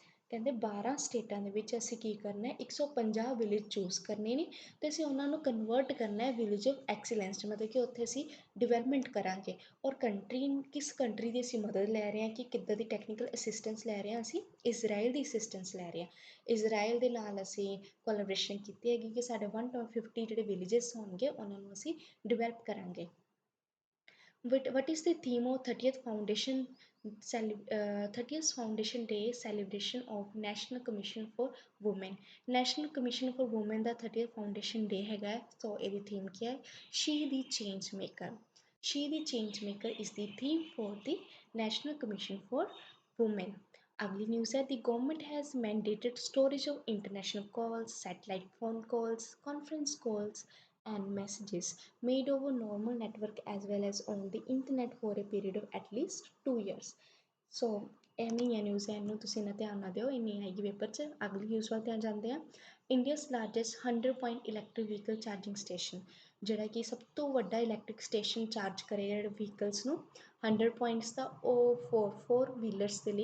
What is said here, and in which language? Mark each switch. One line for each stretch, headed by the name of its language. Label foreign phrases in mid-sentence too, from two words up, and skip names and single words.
Punjabi: ਕਹਿੰਦੇ 12 ਸਟੇਟਾਂ ਦੇ ਵਿੱਚ ਅਸੀਂ ਕੀ ਕਰਨਾ ਹੈ 150
English: village choose
Punjabi: ਕਰਨੇ ਨੇ ਤੇ ਅਸੀਂ ਉਹਨਾਂ ਨੂੰ ਕਨਵਰਟ ਕਰਨਾ ਹੈ
English: village of excellence
Punjabi: 'ਚ, ਮਤਲਬ ਕਿ ਉੱਥੇ ਅਸੀਂ ਡਿਵੈਲਪਮੈਂਟ ਕਰਾਂਗੇ। ਔਰ ਕਿਸ ਕੰਟਰੀ ਦੀ ਅਸੀਂ ਮਦਦ ਲੈ ਰਹੇ ਹਾਂ ਕਿ ਕਿੱਦਾਂ ਦੀ
English: technical assistance
Punjabi: ਲੈ ਰਹੇ ਹਾਂ, ਅਸੀਂ ਇਜ਼ਰਾਈਲ ਦੀ ਅਸਿਸਟੈਂਸ ਲੈ ਰਹੇ ਹਾਂ। ਇਜ਼ਰਾਈਲ ਦੇ ਨਾਲ ਅਸੀਂ ਕੋਲੈਬੋਰੇਸ਼ਨ ਕੀਤੀ ਹੈਗੀ ਕਿ ਸਾਡੇ 150 ਜਿਹੜੇ ਵਿਲੇजेस ਹੋਣਗੇ ਉਹਨਾਂ ਨੂੰ ਅਸੀਂ ਡਿਵੈਲਪ ਕਰਾਂਗੇ।
English: What is the theme of 30th Foundation Day celebration of National Commission for Women? National Commission for Women
Punjabi: ਦਾ
English: 30th Foundation Day
Punjabi: ਹੈਗਾ, ਸੋ ਇਹਦੀ ਥੀਮ ਕੀ ਹੈ?
English: She the Change Maker. She the Change Maker is the theme for the National Commission for Women.
Punjabi: ਅਗਲੀ ਨਿਊਜ਼ ਹੈ,
English: the government has mandated storage of international calls, satellite phone calls, conference calls and messages made over normal network as well as on the internet for a period of at least 2 years.
Punjabi: ਸੋ ਐਵੇਂ ਹੀ ਨਿਊਜ਼ ਹੈ, ਇਹਨੂੰ ਤੁਸੀਂ ਨਾ ਧਿਆਨ ਨਾ ਦਿਓ, ਇੰਨੀ ਆਏਗੀ ਪੇਪਰ 'ਚ। ਅਗਲੀ ਨਿਊਜ਼ ਵੱਲ ਧਿਆਨ ਜਾਂਦੇ ਆ।
English: India's largest 100 point electric vehicle charging station,
Punjabi: ਜਿਹੜਾ ਕਿ ਸਭ ਤੋਂ ਵੱਡਾ
English: electric station
Punjabi: ਚਾਰਜ ਕਰੇਗਾ ਜਿਹੜੇ ਵਹੀਕਲਸ ਨੂੰ 100 ਪੁਆਇੰਟਸ ਦਾ, ਉਹ
English: four wheelers
Punjabi: ਦੇ ਲਈ।